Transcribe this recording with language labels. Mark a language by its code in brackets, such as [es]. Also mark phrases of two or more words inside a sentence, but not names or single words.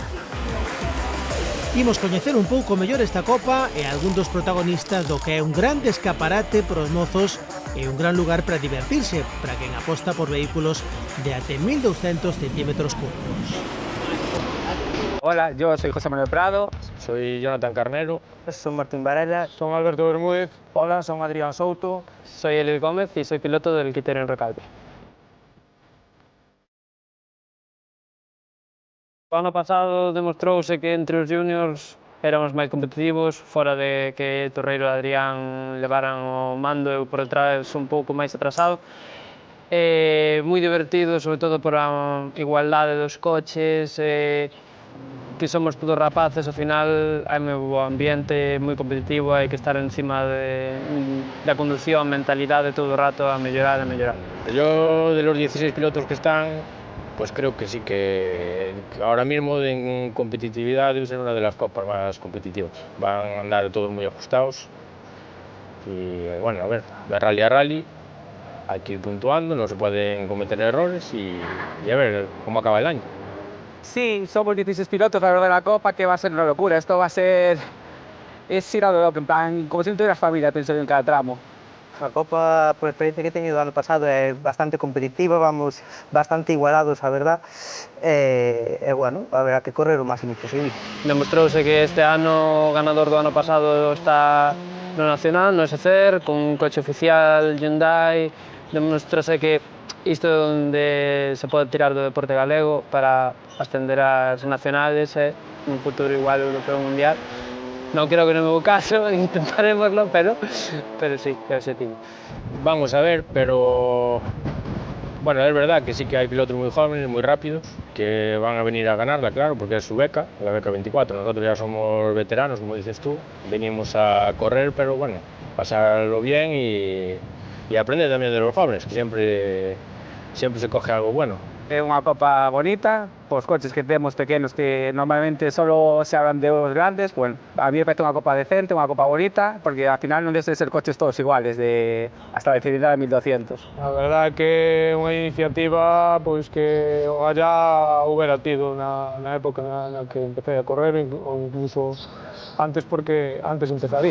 [gl] Imos coñecer un pouco mellor esta copa e algún dos protagonistas do que é un grande escaparate pros mozos e un gran lugar para divertirse para quen aposta por vehículos de até 1200 centímetros cúbicos. [es] Hola, yo soy José Manuel Prado. Soy Jonathan Carnero. Soy Martín Varela. Soy Alberto Bermúdez. Hola, soy Adrián Souto. Soy Elis Gómez y soy piloto del Criterium Recalvi. [gl] O ano pasado demostrouse que entre os juniors éramos máis competitivos, fora de que Torreiro e Adrián levaran o mando eu por detrás un pouco máis atrasado. Moi divertido, sobre todo por a igualdade dos coches, que somos todos rapaces, ao final hai moi bo ambiente, moi competitivo, hai que estar encima da conducción, mentalidade todo o rato a mellorar, a mellorar. [es] Yo, de los 16 pilotos que están, pues creo que sí que ahora mismo en competitividad es una de las copas más competitivas. Van a andar todos muy ajustados y bueno, a ver, de rally a rally hay que ir puntuando, no se pueden cometer errores y a ver cómo acaba el año. Sí, somos 16 pilotos alrededor de la Copa, que va a ser una locura. Esto va a ser... es ir a lo loco, en plan, como si no tuvieras familia, pienso en cada tramo. La Copa, por la experiencia que he tenido el año pasado, es bastante competitiva, vamos bastante igualados, la verdad. Bueno, habrá que correr lo máximo posible. [gl] Demostrouse que este ano o ganador do ano pasado está no Nacional, no SCR, con un coche oficial Hyundai. Demostrouse que isto é onde se pode tirar do deporte galego para ascender ás nacionales, un futuro igual europeo mundial. Non creo que no meu caso, intentaremoslo, pero sí, é o objetivo. [es] Vamos a ver, pero bueno, es verdad que sí que hay pilotos muy jóvenes, muy rápidos, que van a venir a ganarla, claro, porque es su beca, la beca 24. Nosotros ya somos veteranos, como dices tú, venimos a correr, pero bueno, pasarlo bien y aprender también de los jóvenes, que siempre se coge algo bueno. [gl] É unha copa bonita, os coches que temos pequenos que normalmente solo [es] se hablan [gl] de os grandes, bueno, [es] a mí me parece [gl] unha copa decente, unha copa bonita, porque [es] al final [gl] non deben ser coches todos iguales, [es] hasta la cilindrada de 1200. [gl] A verdade que é unha iniciativa pois que ojalá houbera tido na época na que empecé a correr, ou incluso antes, porque antes empezaría.